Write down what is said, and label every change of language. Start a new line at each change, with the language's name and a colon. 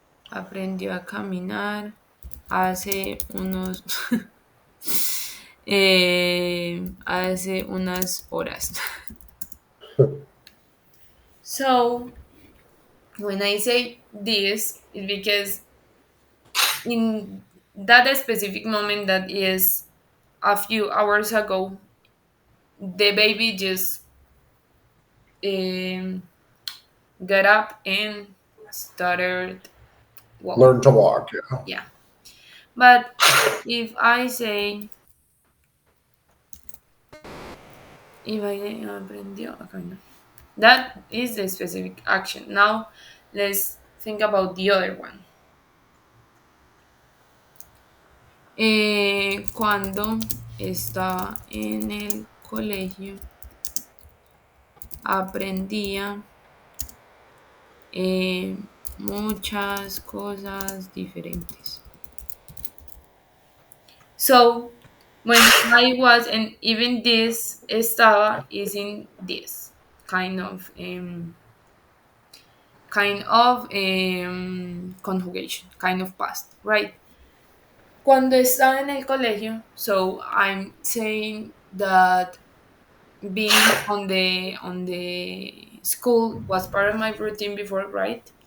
Spanish: Aprendió a caminar hace unos hace unas horas.
English: So when I say this, it's because in that specific moment that is a few hours ago, the baby just um, got up and started walking. Learn to walk. Yeah. Yeah. But if I say, if I
Spanish: aprendió a caminar,
English: that is the specific action. Now let's think about the other one.
Spanish: Cuando estaba en el colegio, aprendía eh, muchas cosas diferentes.
English: So, when I was, and even this estaba is in this kind of conjugation, kind of past, right?
Spanish: Cuando estaba en el colegio,
English: so I'm saying that being on the school was part of my routine before, right?